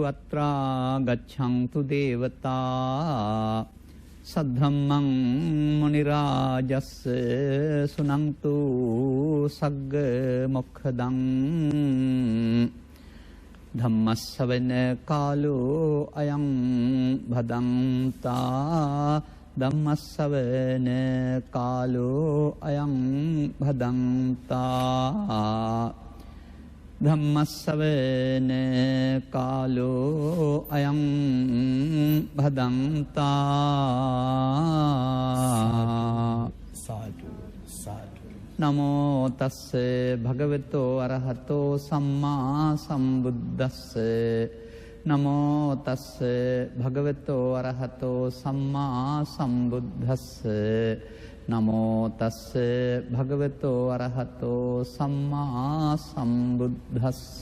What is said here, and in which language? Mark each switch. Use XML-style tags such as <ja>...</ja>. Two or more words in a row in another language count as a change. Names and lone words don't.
<pi>අත්‍රා ගච්ඡන්තු දේවතා සද්ධම්මං මුනි රාජස්ස සුනන්තු සග්ග මොක්ඛදං ධම්මස්සවන කාලෝ අයං භදන්තා ධම්මස්සවන කාලෝ අයං භදන්තා ධම්මස්සවන කාලෝ අයං භදන්තා සාදු සාදු නමෝ තස්ස භගවතෝ අරහතෝ සම්මා සම්බුද්දස්ස නමෝ තස්ස භගවතෝ අරහතෝ සම්මා සම්බුද්දස්ස නමෝ තස්ස භගවතෝ අරහතෝ සම්මා සම්බුද්දස්ස</pi>